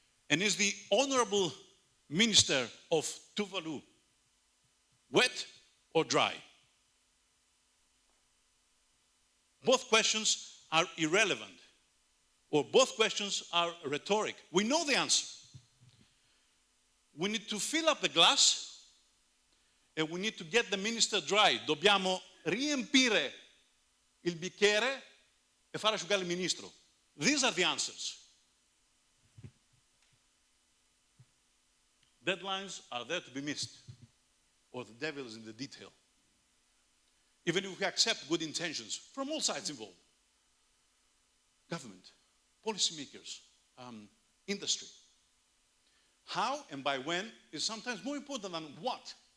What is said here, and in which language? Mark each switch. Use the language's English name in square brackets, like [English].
[English] And is the Honorable Minister of Tuvalu wet or dry? Both questions are irrelevant, or both questions are rhetoric. We know the answer. We need to fill up the glass and we need to get the minister dry. [Italian] Dobbiamo riempire il bicchiere e far asciugare il ministro. [English] These are the answers. Deadlines are there to be missed, or the devil is in the detail. Even if we accept good intentions from all sides involved, government, policymakers, industry, how and by when is sometimes more important than what.